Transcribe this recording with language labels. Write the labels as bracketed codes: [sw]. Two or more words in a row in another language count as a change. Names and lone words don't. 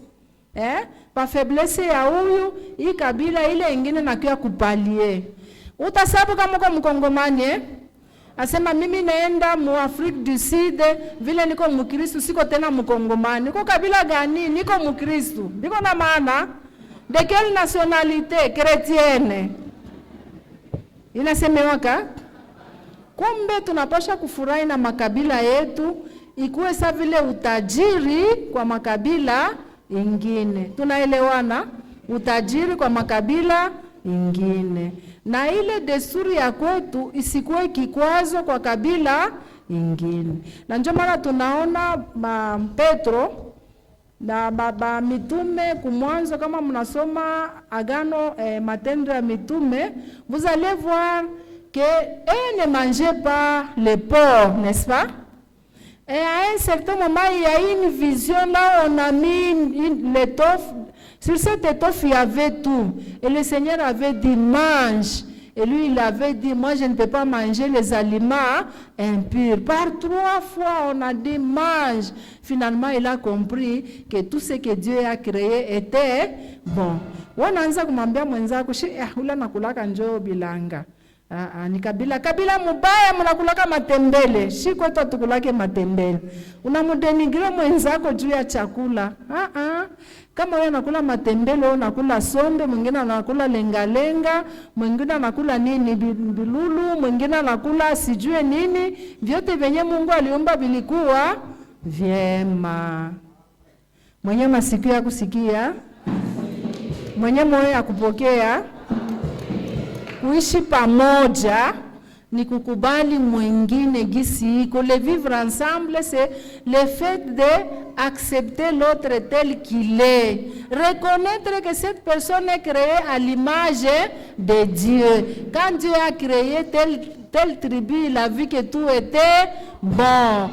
[sw] Pa faiblesse ya huyu, hii kabila ile nyingine na kia kupalie. Utasabu kama uko Mkongomani asema mimi naenda mu Afrique du Sud vile niko Mkristo siko tena Mkongomani. Niko kabila gani? Niko Mkristo. Niko na maana [fr] de quelle nationalité? [sw] Chrétienne. Inasemewaka kumbe tunapasha kufurahi na makabila yetu ikuwe sa vile utajiri kwa makabila ingine. Tunaelewana? Utajiri kwa makabila ingine. Na ile desturi ya kwetu isikuwe kikwazo kwa kabila ingine. Na ndio maana tunaona Petro na baba mitume kumwanzo kama mnasoma agano matendo ya mitume, [fr] vous allez voir que ne mangez pas les porcs, n'est-ce pas? Et à un certain moment, il y a une vision là, on a mis l'étoffe. Sur cette étoffe, il y avait tout. Et le Seigneur avait dit, mange. Et lui, il avait dit, moi, je ne peux pas manger les aliments impurs. Par 3 fois, on a dit, mange. Finalement, il a compris que tout ce que Dieu a créé était bon. [sw] Wanaanza kumwambia mwenzako, ula nakulaka njoo bilanga. Ni kabila mubaya, mnakulaka matembele. Si kwetu tukulake matembele. Unamudenigre mwenzako juu ya chakula. Kama wewe unakula matembele, wewe unakula sombe, mwingine anakula lenga, mwingine anakula nini bilulu, mwingine anakula sijue nini, vyote venye Mungu aliumba vilikuwa vyema. Mwenye masikio ya kusikia, mwenye moyo ya kupokea. Kuishi pamoja ni kukubali mwingine gisi iko. [fr] Le vivre ensemble, c'est le fait d'accepter l'autre tel qu'il est. Reconnaître que cette personne est créée à l'image de Dieu. Quand Dieu a créé telle tribu, il a vu que tout était bon.